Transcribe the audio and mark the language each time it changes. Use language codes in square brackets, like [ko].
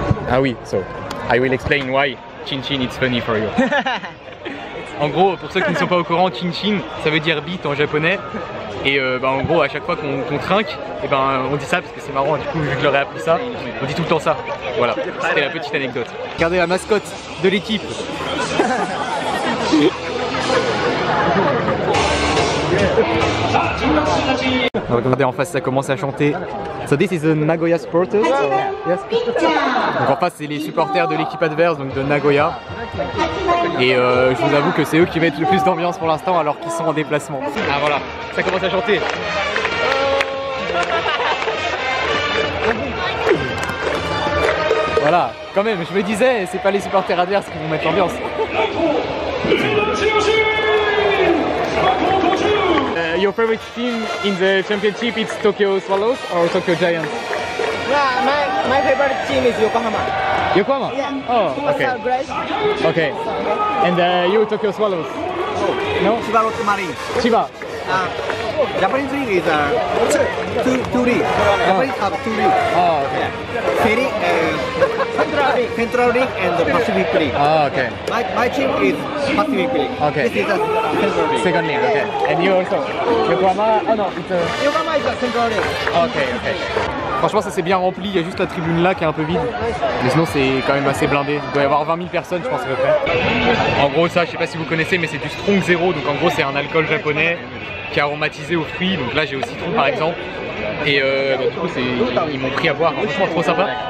[fr] Ah oui, [en] so I will explain why chin chin it's funny for you. [fr] En gros, pour ceux qui ne sont pas au courant, chin chin ça veut dire bite en japonais. Et en gros à chaque fois qu'on trinque, et on dit ça parce que c'est marrant, du coup vu que je leur ai appris ça, on dit tout le temps ça. Voilà, c'était la petite anecdote. Regardez la mascotte de l'équipe. Regardez en face ça commence à chanter. [en] So this is the Nagoya supporters. Yes. [fr] Donc en face c'est les supporters de l'équipe adverse, donc de Nagoya. Et je vous avoue que c'est eux qui mettent le plus d'ambiance pour l'instant alors qu'ils sont en déplacement. Ah voilà, ça commence à chanter. Voilà, quand même, je me disais, c'est pas les supporters adverses qui vont mettre l'ambiance. [en] Your favorite team in the championship is Tokyo Swallows or Tokyo Giants? Yeah, my favorite team is Yokohama. Yokohama? Yeah. Oh, okay. Great. Okay. And you, Tokyo Swallows? No? Chiba Rock Marine. Chiba? Japanese league is two leagues. Japanese have 2 leagues. Oh, okay. Feri Central League and the Pacific League. Oh, okay. My team is Pacific League. Okay. This is a Central League. Second league, okay. And you also? Yokohama? Oh no, it's a... Yokohama is a Central League. Ok, ok. [fr] Franchement ça c'est bien rempli, il y a juste la tribune là qui est un peu vide. Mais sinon c'est quand même assez blindé. Il doit y avoir 20 000 personnes je pense à peu près. En gros ça, je sais pas si vous connaissez mais c'est du Strong Zero. Donc en gros c'est un alcool japonais qui est aromatisé aux fruits. Donc là j'ai au citron par exemple. Et du coup ils m'ont pris à boire, franchement trop sympa.